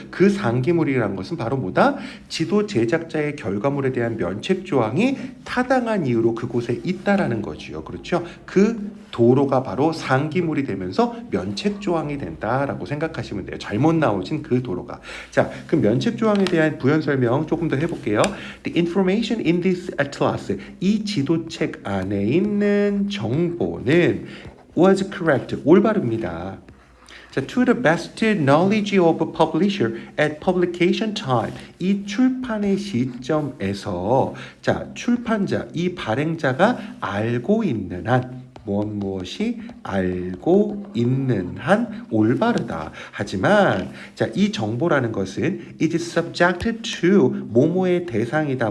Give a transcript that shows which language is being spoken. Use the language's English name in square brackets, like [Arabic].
[Korean] 그 상기물이라는 것은 바로 뭐다? 지도 제작자의 결과물에 대한 면책 조항이 타당한 이유로 그곳에 있다라는 거지요. 그렇죠? 그 도로가 바로 상기물이 되면서 면책 조항이 된다라고 생각하시면 돼요. 잘못 나오진 그 도로가. 자, 그 면책 조항에 대한 부연 설명 조금 더 해볼게요. [English] The information in this atlas, [Korean] 이 지도책 안에 있는 정보는 [English] was correct, [Korean] 올바릅니다. [English] 자, to the best knowledge of a publisher at publication time. [Korean] 이 출판의 시점에서 자, 출판자, 이 발행자가 알고 있는 한 무엇이 알고 있는 한 올바르다. 하지만 자, 이 정보라는 것은 [English] is subjected to [Korean] 뭐뭐의 대상이다.